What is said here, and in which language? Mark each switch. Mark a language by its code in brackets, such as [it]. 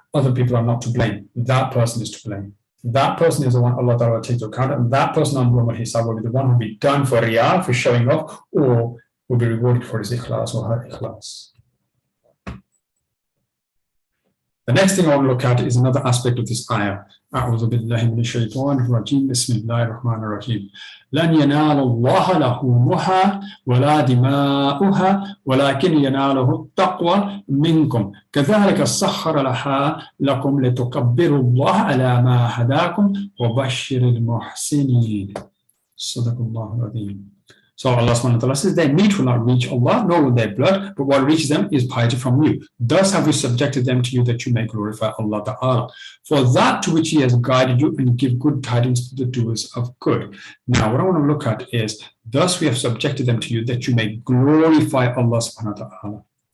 [en] Other people are not to blame. That person is to blame. That person is the one Allah ta'ala takes into account, and that person on Yawm al-Hisab will be the one who will be done for riyah, for showing off, or will be rewarded for his ikhlas or her ikhlas. The next thing I want to look at is another aspect of this ayah. [ar] أعوذ بالله من الشيطان الرجيم بسم الله الرحمن الرحيم لن ينال الله لحومها ولا دماؤها ولكن يناله التقوى منكم كذلك سخر لها لكم لتكبروا الله على ما هداكم وبشر المحسنين صدق الله العظيم. [en] So Allah subhanahu wa ta'ala says, their meat will not reach Allah, nor will their blood, but what reaches them is piety from you. Thus have we subjected them to you, that you may glorify Allah ta'ala. For that to which He has guided you, and give good tidings to the doers of good. Now, what I want to look at is, thus we have subjected them to you, that you may glorify Allah subhanahu wa ta'ala.